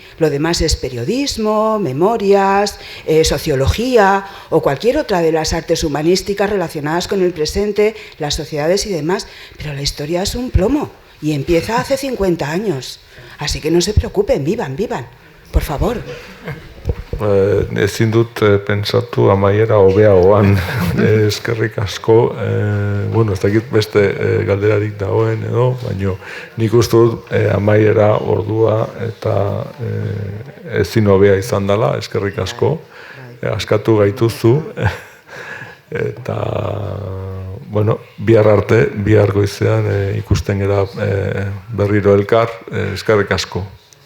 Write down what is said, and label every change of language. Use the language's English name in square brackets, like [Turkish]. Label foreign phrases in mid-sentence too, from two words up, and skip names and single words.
[Spanish] Lo demás es periodismo, memorias, sociología o cualquier otra de las artes humanísticas relacionadas con el presente, las sociedades y demás, pero la historia es un plomo y empieza hace 50 años. Así que no se preocupen, vivan, por favor. [Basque] Ezin dut pentsatu amaiera hobeagoan, eskerrik asko, bueno, ez dakit beste galderarik dagoen edo, baina nik uste dut amaiera ordua eta ezin hobea izan dela, eskerrik asko, askatu gaituzu, eta, bueno, bihar arte, bihar goizean ikusten gara berriro elkar, eskerrik asko.